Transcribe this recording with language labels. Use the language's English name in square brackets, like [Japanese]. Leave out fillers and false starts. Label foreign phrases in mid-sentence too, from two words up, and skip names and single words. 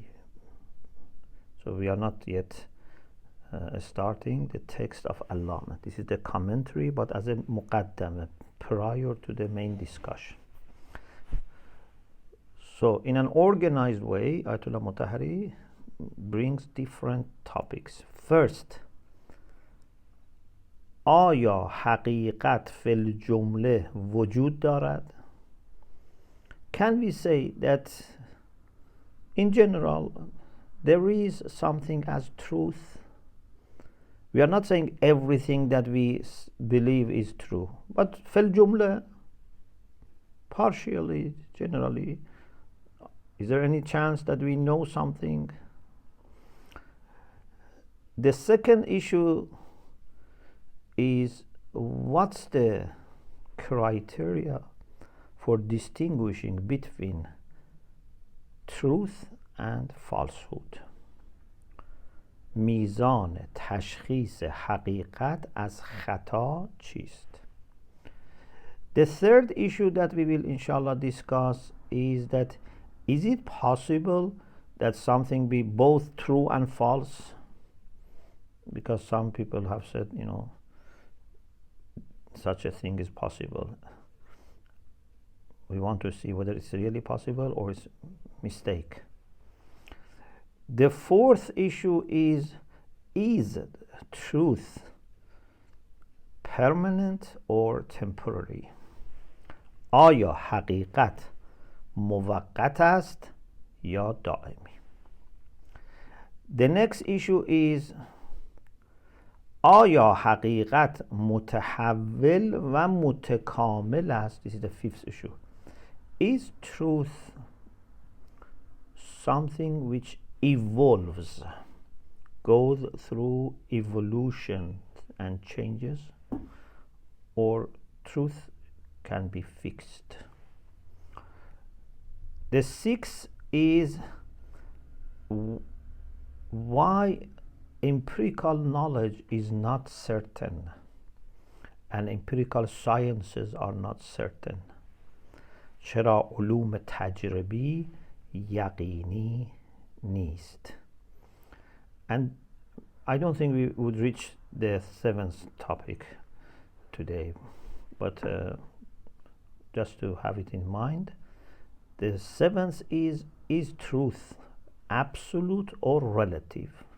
[English] So we are not yet starting the text of Allama. This is the commentary, but as a muqaddama, prior to the main discussion. So in an organized way, Ayatollah Motahhari brings different topics. First, [Persian] آیا حقیقت فی الجمله وجود دارد؟ [English] Can we say that in general there is something as truth? We are not saying everything that we believe is true, but [Persian] فی الجمله, [English] partially, generally, is there any chance that we know something? The second issue is, what's the criteria for distinguishing between truth and falsehood? [Persian] میزان تشخیص حقیقت از خطا چیست؟ [English] The third issue that we will inshallah discuss is that, is it possible that something be both true and false? Because some people have said, such a thing is possible. We want to see whether it's really possible or it's a mistake. The fourth issue is truth permanent or temporary? [Persian] آیا حقیقت موقت است یا دائمی؟ [English] The next issue is, [Persian] آیا حقیقت متحول و متکامل است؟ [English] This is the fifth issue. Is truth something which evolves, goes through evolution and changes, or truth can be fixed? The sixth is, why empirical knowledge is not certain and empirical sciences are not certain. [Persian] چرا علوم تجربی یقینی نیست? [English] And I don't think we would reach the seventh topic today, but just to have it in mind, the seventh is truth absolute or relative?